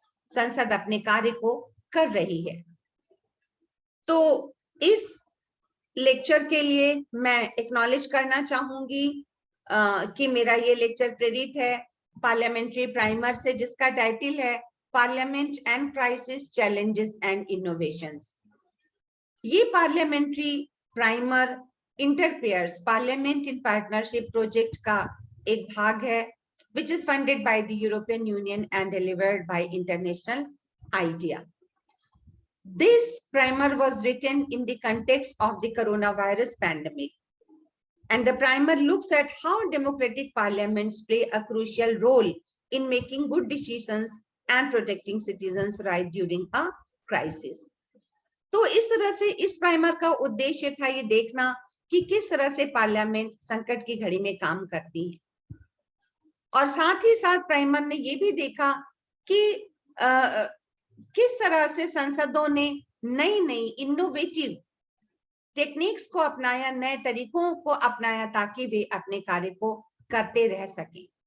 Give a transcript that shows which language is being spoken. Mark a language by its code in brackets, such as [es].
[hi] संसद अपने कार्य को कर रही है। तो इस लेक्चर के लिए मैं एक्नॉलेज करना चाहूंगी कि मेरा ये लेक्चर प्रेरित है पार्लियामेंट्री प्राइमर से, जिसका टाइटल है parliament and crisis, challenges and innovations. ये parliamentary primer इंटरपेयर्स parliament in partnership project का एक भाग है, [en] which is funded by the European Union and delivered by International IDEA. This primer was written in the context of the coronavirus pandemic, and the primer looks at how democratic parliaments play a crucial role in making good decisions and protecting citizens' rights during a crisis. [hi] तो इस तरह से इस primer का उद्देश्य था ये देखना कि किस तरह से पार्लियामेंट संकट की घड़ी में काम करती है, और साथ ही साथ प्राइमर ने ये भी देखा कि किस तरह से संसदों ने नई नई इनोवेटिव टेक्निक्स को अपनाया, नए तरीकों को अपनाया, ताकि वे अपने कार्य को करते रह सके।